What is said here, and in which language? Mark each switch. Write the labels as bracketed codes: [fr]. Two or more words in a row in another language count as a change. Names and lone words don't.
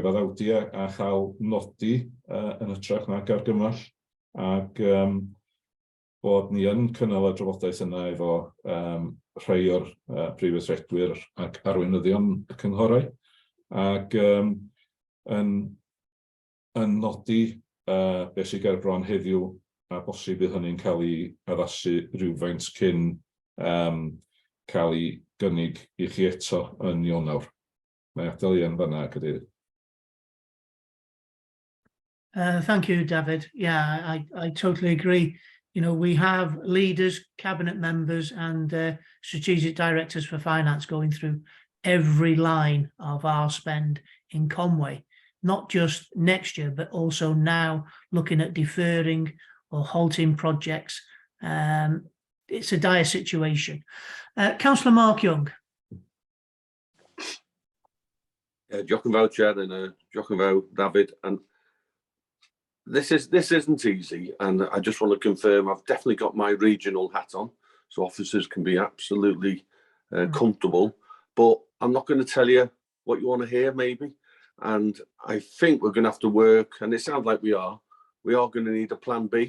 [cy] gyfaddawdi a chael nodi yn hytrach nag argymell ac bod ni yn cynnal y drafodaeth yna efo rhai o'r prif weithredwyr ac arweinyddion y cynghorau ac yn nodi beth sy'n ger bron heddiw a bosib bydd hynny'n cael ei addasu rhywfaint cyn cael ei gynnig i chi eto yn Ionawr. Mae adael i yn fanna, Cadeirydd. [en] Thank you, David. Yeah, I totally agree. You know, we have leaders, cabinet members and strategic directors for finance going through every line of our spend in Conway, not just next year, but also now looking at deferring or halting projects. It's a dire situation. Councillor Mark Young. [cy] Diolch yn fawr, [en] Chair, and [cy] diolch yn fawr, David. [en] And this isn't easy, and I just want to confirm I've definitely got my regional hat on, so officers can be absolutely comfortable. But I'm not going to tell you what you want to hear, maybe. And I think we're going to have to work, and it sounds like we are going to need a plan B.